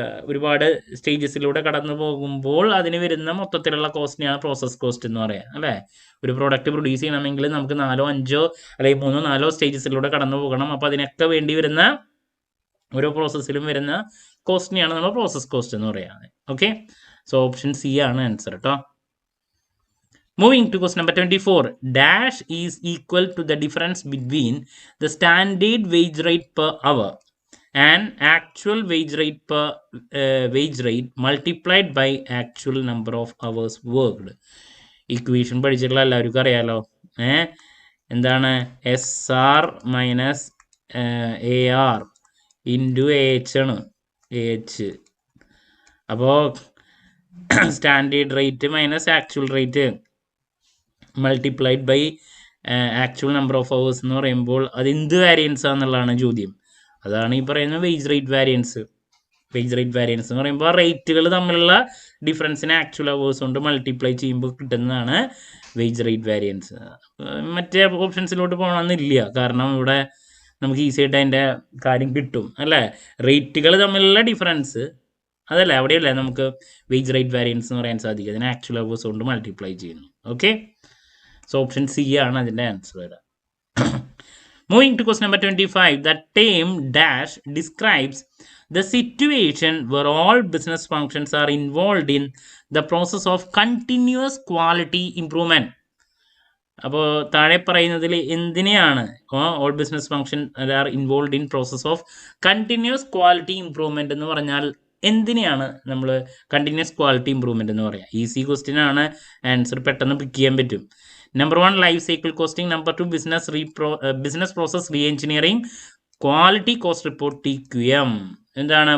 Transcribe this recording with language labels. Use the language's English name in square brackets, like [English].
[Malayalam] ഒരുപാട് സ്റ്റേജസിലൂടെ കടന്നു പോകുമ്പോൾ അതിന് വരുന്ന മൊത്തത്തിലുള്ള കോസ്റ്റിനെയാണ് പ്രോസസ് കോസ്റ്റ് എന്ന് പറയുക, അല്ലേ? ഒരു പ്രോഡക്റ്റ് പ്രൊഡ്യൂസ് ചെയ്യണമെങ്കിൽ നമുക്ക് 4, 5 അല്ലെങ്കിൽ 3, 4 സ്റ്റേജസിലൂടെ കടന്നു പോകണം. അപ്പോൾ അതിനൊക്കെ വേണ്ടി വരുന്ന ഓരോ പ്രോസസ്സിലും വരുന്ന കോസ്റ്റിനെയാണ് നമ്മൾ പ്രോസസ് കോസ്റ്റ് എന്ന് പറയുന്നത്. ഓക്കെ, സോ ഓപ്ഷൻ സി ആണ് ആൻസർ കേട്ടോ. [English] Moving to question number 24, dash is equal to the difference between the standard wage rate per hour and actual wage rate multiplied by actual number of hours worked. [Malayalam] Equation പഠിച്ചിട്ടുള്ള എല്ലാവർക്കും അറിയാലോ. എന്താണ്? SR minus AR into AH ആണ്. AH. അപ്പോൾ [English] standard rate minus actual rate multiplied by actual number of hours [Malayalam] എന്ന് പറയുമ്പോൾ അത് എന്ത് വാരിയൻസ് ആണെന്നുള്ളതാണ് ചോദ്യം. അതാണ് ഈ പറയുന്ന wage rate variance. Wage rate variance എന്ന് പറയുമ്പോൾ റേറ്റുകൾ തമ്മിലുള്ള ഡിഫറൻസിനെ ആക്ച്വൽ അവേഴ്സ് കൊണ്ട് മൾട്ടിപ്ലൈ ചെയ്യുമ്പോൾ കിട്ടുന്നതാണ് വേജ് റേറ്റ് വാരിയൻസ്. മറ്റേ ഓപ്ഷൻസിലോട്ട് പോകണമെന്നില്ല, കാരണം ഇവിടെ നമുക്ക് ഈസി ആയിട്ട് അതിൻ്റെ കാര്യം കിട്ടും, അല്ലേ? റേറ്റുകൾ തമ്മിലുള്ള ഡിഫറൻസ് അതല്ലേ, അവിടെയല്ലേ നമുക്ക് വേജ് റേറ്റ് വാരിയൻസ് എന്ന് പറയാൻ സാധിക്കും. അതിനെ ആക്ച്വൽ അവേഴ്സ് കൊണ്ട് മൾട്ടിപ്ലൈ ചെയ്യുന്നു. ഓക്കെ, സോ ഓപ്ഷൻ സി ആണ് അതിൻ്റെ ആൻസർ വരിക. [English] Moving to question number 25, the term dash describes the situation where all business functions are involved in the process of continuous quality improvement. [Malayalam] അപ്പോൾ താഴെ പറയുന്നതിൽ എന്തിനെയാണ് [English] all business function are involve in process of continuous quality improvement [Malayalam] എന്ന് പറഞ്ഞാൽ എന്തിനെയാണ് നമ്മൾ continuous quality improvement എന്ന് പറയാം? ഈസി ക്വസ്റ്റ്യൻ ആണ്, ആൻസർ പെട്ടെന്ന് പിക്ക് ചെയ്യാൻ പറ്റും. Number 1 life cycle costing, number 2 business process re engineering, quality cost report TQM. എന്താണ്?